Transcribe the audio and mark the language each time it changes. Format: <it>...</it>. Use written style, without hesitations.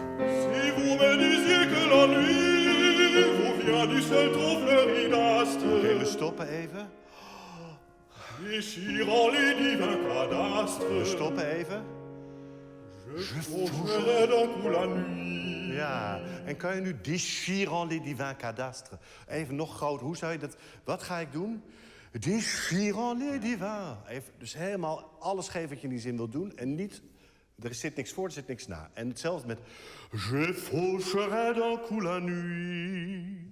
<fr>Si vous me disiez que la nuit vous vient du ciel trop fleuri d'astres.</fr> <nl>Oké, we stoppen even.</nl> <fr>Déchirant les divins cadastres.</fr> <nl>We stoppen even.</nl> <fr>Je faucherai d'un coup la nuit.</fr> <nl>Ja, en kan je nu</nl> <fr>déchirant les divins cadastres?</fr> <nl>Even nog groter, hoe zou je dat... Wat ga ik doen?</nl> <fr>Déchirant les divins.</fr> <nl>Even, dus helemaal alles geven wat je in die zin wil doen. En niet... Er zit niks voor, er zit niks na. En hetzelfde met...</nl> <fr>Je faucherai d'un coup la nuit.</fr>